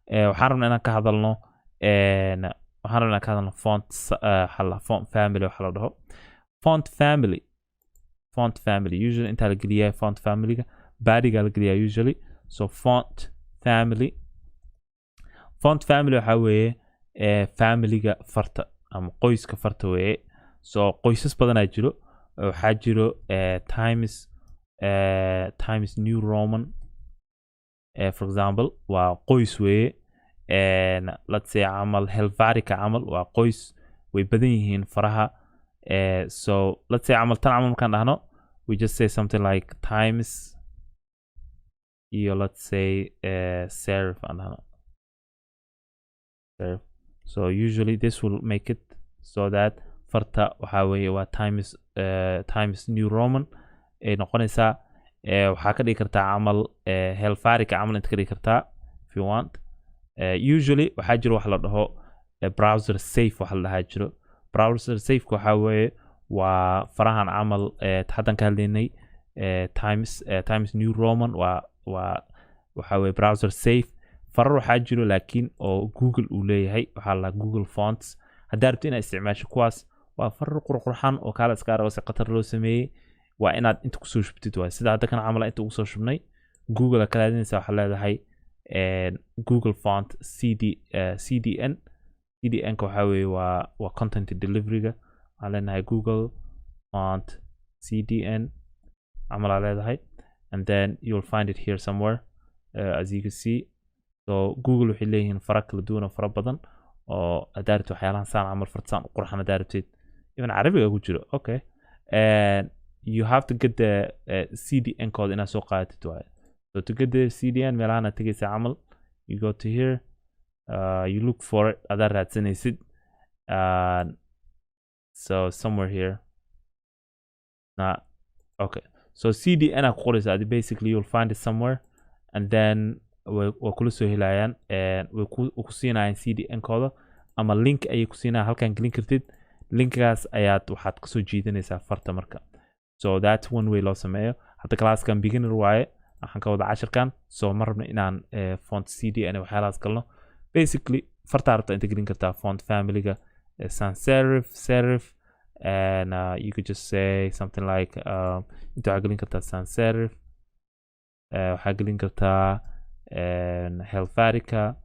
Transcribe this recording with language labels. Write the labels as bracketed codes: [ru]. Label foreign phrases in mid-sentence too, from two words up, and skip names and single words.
[so] waxaan rabnaa inaan ka hadalno [en] font font family [so] waxa la dhaho [en] font family usually [so] inta la geliyaa [en] font family-ga [so] badiga la geliyaa [en] usually so font family [so] waxa weeye family-ga farta ama qoyska farta weeye so qoysas badanaa jiro waxaa jiro [en] times new roman for example [so] waa qoys weeye [en] let's say [so] camal helvetica camal waa qoys way badan yihiin faraha so [en] let's say [so] camal tan camal markaan dhahno [en] we just say something like times [so] iyo [en] let's say serif [so] aan dhahno serif [en] so usually this will make it so that [so] farta waxaa weeye waa [en] times new roman [so] ay noqonaysaa waxaa ka dhigi kartaa camal helvetica camal inta ka dhigi kartaa [en] if you want usually [so] waxaa jiro wax la dhaho [en] browser safe [so] waxa la dhahaa jiro [en] browser safe [so] waxaa weeye waa farahan camal haddan ka hadlaynay [en] times new [so] roman waxaa weeye [en] browser safe [so] farar waxaa jiro laakiin oo google uu leeyahay waxaa la google fonts haddaa rabto inaad isticmaasho kuwaas waa farar qurqurxan oo kaala iska aragoo si khatar loo sameeyey waa inaad inta kusoo shubtid waay sida hadda kan camal inta ugu soo shubnay google ka raadinaysa waxaa leedahay google font cdn ka waxaa weeye waa content delivery-ga waxaan leenahay google font cdn camal aa leedahay [en] and then you'll find it here somewhere as you can see [so] so google waxay leeyihiin fara kala duwan oo fara badan oo haddaa rabtid waxyaalahan saan camal fartasaan u qurxan haddaa rabtid even carabiga ku jiro [en] okay and you have to get the cdn code [so] inaad soo qaadatid waaye [en] so to get the cdn [so] meelahan aad tegaysa camal [en] you go to here you look for it [so] adaa raadsanaysid [en] so somewhere here okay so cdn [so] aad ku qoraysa [en] basically you'll find it somewhere and then [so] way kula soo helayaan way ku siinayaan cdn kooda ama link ayay ku siinayaan halkan gelin kartid linkaas ayaad waxaad kasoo jiidanaysaa farta marka [en] so that's one way [so] loo sameeyo hadda classkan beginner waaye waxaan ka wada cashirkan so ma rabno inaan font cdn waxyaalahaas galno basically fartaa rabta inta gelin kartaa [en] font family-ga sans serif and you could just say something like [so] inta waxaa gelin kartaa [en] sans serif [so] waxaa gelin kartaa helvetica